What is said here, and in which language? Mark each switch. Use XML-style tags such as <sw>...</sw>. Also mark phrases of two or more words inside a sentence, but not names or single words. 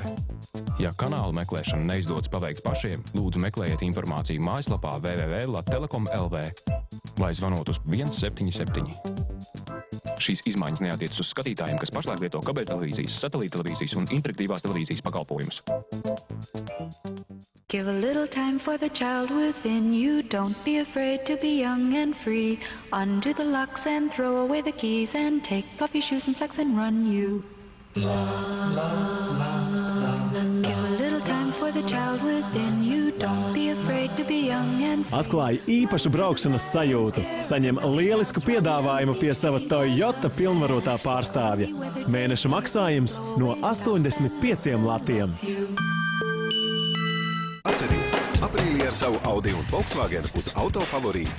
<lv>Ja kanāla meklēšana neizdodas paveikt pašiem, lūdzu meklējiet informāciju mājaslapā www.latelekom.lv vai zvanot uz 177. Šīs izmaiņas neatiecas uz skatītājiem, kas pašlaik lieto kabeļtelevīzijas, satelīttelevīzijas un interaktīvās televīzijas pakalpojumus.</lv> <en>Give a little time for the child within you. Don't be afraid to be young and free. Undo the locks and throw away the keys and take off your shoes and socks and run you. La, la, la, la. Give a little time for the child within you. Don't be afraid to be young and free.</en> <lv>Atklāj īpašu braukšanas sajūtu. Saņem lielisku piedāvājumu pie sava Toyota pilnvarotā pārstāvja. Mēneša maksājums no 85 latiem. Atceries, aprīlī ar savu Audi un Volkswagen uz auto favorītu.</lv>